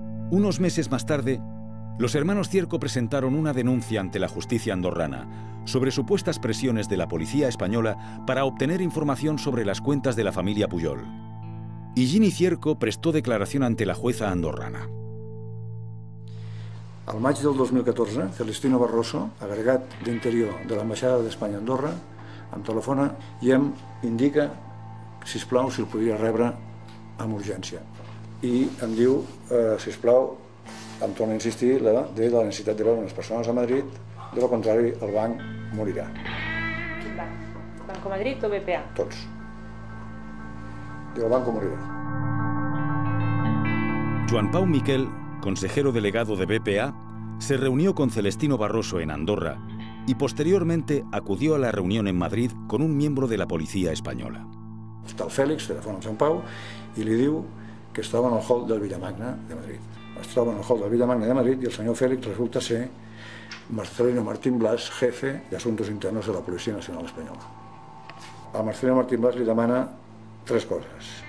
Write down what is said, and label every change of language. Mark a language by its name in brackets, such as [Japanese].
[Spanish] Unos meses más tarde, los hermanos Cierco presentaron una denuncia ante la justicia andorrana sobre supuestas presiones de la policía española para obtener información sobre las cuentas de la familia Pujol. Higini Cierco prestó declaración ante la jueza andorrana. [Catalan] Al maig del 2014, Celestino Barroso, agregat d'Interior de l'Ambaixada d'Espanya a Andorra, em telefona i em indica, sisplau, si el podria rebre amb urgència. I em diu, sisplau, em torna a insistir de la necessitat de veure unes persones a Madrid, de lo contrari el banc morirà. Quin banc? Banco Madrid o BPA? Tots. Diu, el banco morirà. [Spanish] Joan Pau Miquel, consejero delegado de BPA, se reunió con Celestino Barroso en Andorra y posteriormente acudió a la reunión en Madrid con un miembro de la policía española. [Catalan] Està el Fèlix, telefona al Sant Pau, i li diu que estava en el hall del Villamagna de Madrid. Es troba en el hall del Villamagna de Madrid i el senyor Fèlix resulta ser Marcelino Martín Blas, jefe de Asuntos Internos de la Policía Nacional Espanyola. A Marcelino Martín Blas li demana tres coses.